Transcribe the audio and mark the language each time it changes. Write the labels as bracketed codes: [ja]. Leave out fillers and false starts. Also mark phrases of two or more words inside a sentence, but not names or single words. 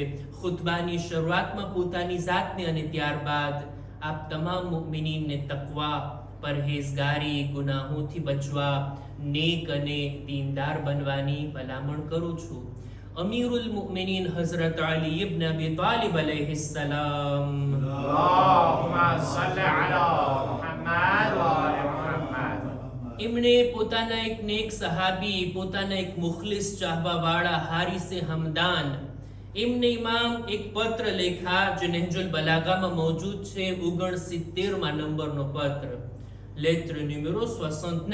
[gu] ખુતબાની શરૂઆતમાં પોતાની જાતને અને ત્યારબાદ આપ તમામ મુમિનીનને તકવા, પરહેઝગારી, ગુનાહોથી બચવા, નેક અને દીનદાર બનવાની ભલામણ કરું છું. અમીરુલ મુમિનીન હઝરત અલી ઇબ્ન અબી તાલિબ અલૈહિસ્સલામ. [ar] اللهم صل على محمد وآل محمد. [gu] એમણે પોતાના એક નેક સહાબી, પોતાના એક મુખલિસ ચાહવાવાળા હારિસે હમદાન, એમને ઇમામ એક પત્ર લેખા જે નહજુલ બલાગામાં મોજૂદ છે, 69મા નંબરનો પત્ર, [fr] lettre numéro [gu] 69.